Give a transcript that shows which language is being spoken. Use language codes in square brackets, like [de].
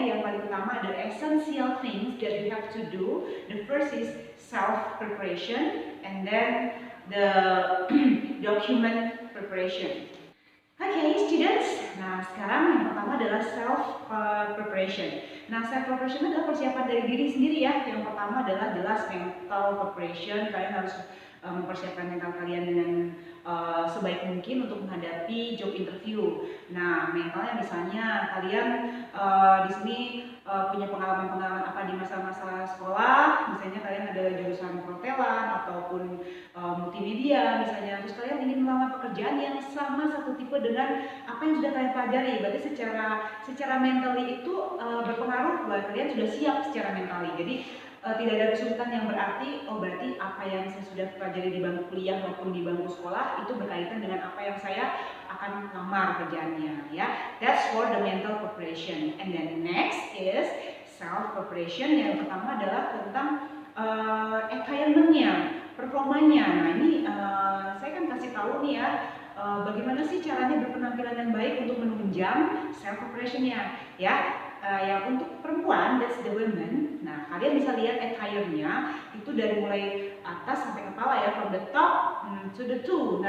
[id] Yang paling utama ada [en] essential things that you have to do. The first is self preparation and then the document preparation. Okay, students. [id] Nah, sekarang yang pertama adalah self preparation. Nah, self preparation adalah persiapan dari diri sendiri ya. Yang pertama adalah jelas mental preparation. Kalian harus mempersiapkan mental kalian dengan sebaik mungkin untuk menghadapi job interview. Nah, mentalnya misalnya kalian di sini punya pengalaman-pengalaman apa di masa-masa sekolah, misalnya kalian ada jurusan perhotelan ataupun multimedia misalnya, terus kalian ingin melamar pekerjaan yang sama satu tipe dengan apa yang sudah kalian pelajari, berarti secara mentally itu berpengaruh bahwa kalian sudah siap secara mentally. Jadi tidak ada kesulitan yang berarti, oh berarti apa yang saya sudah pelajari di bangku kuliah maupun di bangku sekolah itu berkaitan dengan apa yang saya akan lamar kerjaannya, ya. [en] That's for the mental preparation. And then next is self preparation. [id] Yang pertama adalah tentang environment-nya, performanya. Nah ini saya kan kasih tahu nih ya, bagaimana sih caranya berpenampilan yang baik untuk menunjang self preparation-nya, ya. Yang untuk perempuan, [en] that's the women. [id] Nah, kalian bisa lihat attire-nya itu dari mulai atas sampai kepala ya, [en] from the top to the toe.